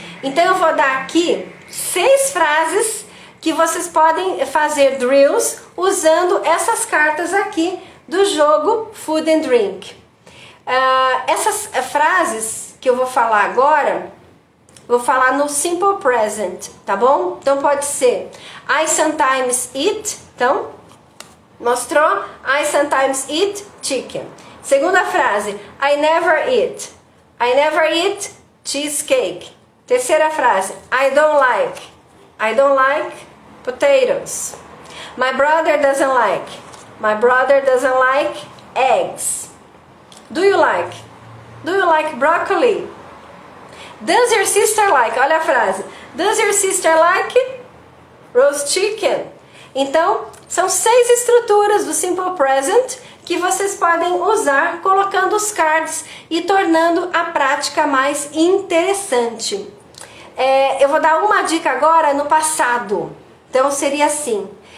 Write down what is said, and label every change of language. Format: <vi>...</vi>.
<pt>Então eu vou dar aqui 6 frases que vocês podem fazer drills usando essas cartas aqui do jogo Food and Drink. Essas frases que eu vou falar agora, vou falar no Simple Present, tá bom? Então pode ser</pt> <en>I sometimes eat,</en> <pt>então, mostrou?</pt> <en>I sometimes eat chicken.</en> <pt>Segunda frase,</pt> <en>I never eat. I never eat cheesecake.</en> <pt>Terceira frase,</pt> <en>I don't like potatoes. My brother doesn't like. My brother doesn't like eggs. Do you like? Do you like broccoli? Does your sister like?</en> <pt>Olha a frase.</pt> <en>Does your sister like roast chicken?</en> <pt>Então, são 6 estruturas do Simple Present que vocês podem usar colocando os cards e tornando a prática mais interessante. Eu vou dar uma dica agora no passado. Então seria assim.</pt>